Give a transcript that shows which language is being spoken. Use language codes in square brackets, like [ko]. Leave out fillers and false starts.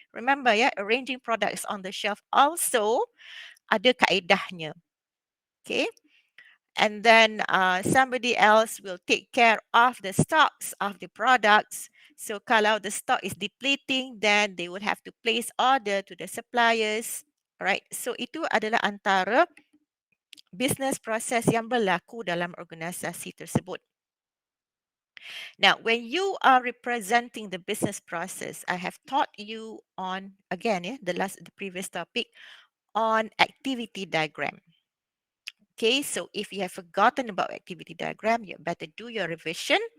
[en] Remember, yeah, arranging products on the shelf also [ms] ada kaedahnya. [en] Okay, and then somebody else will take care of the stocks of the products. So kalau the stock is depleting, then they would have to place order to the suppliers. [ms] Alright, so itu adalah antara business proses yang berlaku dalam organisasi tersebut. [en] Now, when you are representing the business process, I have taught you on, again, the previous topic on activity diagram. Okay, so if you have forgotten about activity diagram, you better do your revision.